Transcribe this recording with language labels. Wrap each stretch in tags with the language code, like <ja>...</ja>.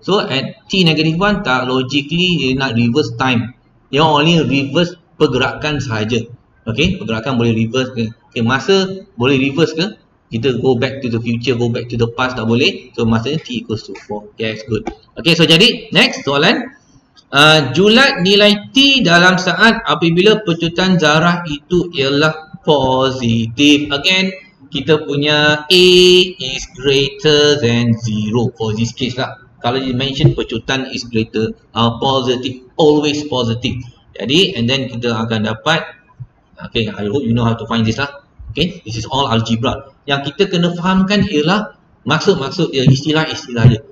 <en>So at T negative 1 tak logically</en> <ms>dia nak</ms> <en>reverse time.</en> <ms>Dia only reverse pergerakan sahaja. Okay, pergerakan boleh reverse ke? Okay, masa boleh reverse ke?</ms> <en>Kita go back to the future, go back to the past</en> <ms>tak boleh.</ms> <en>So masanya T equals to 4. Yes, good.</en> <ms>Okay, so jadi next soalan. Julat nilai T dalam saat apabila pecutan zarah itu ialah positif.</ms> <en>Again,</en> <ms>kita punya</ms> <en>A is greater than 0 for this case lah. Kalau you mention pecutan is greater, positive, always positive. Jadi, and then</en> <ms>kita akan dapat,</ms> <en>okay, I hope you know how to find this lah. Okay, this is all algebra.</en> <ms>Yang kita kena fahamkan ialah maksud-maksud dia, istilah-istilah dia.</ms>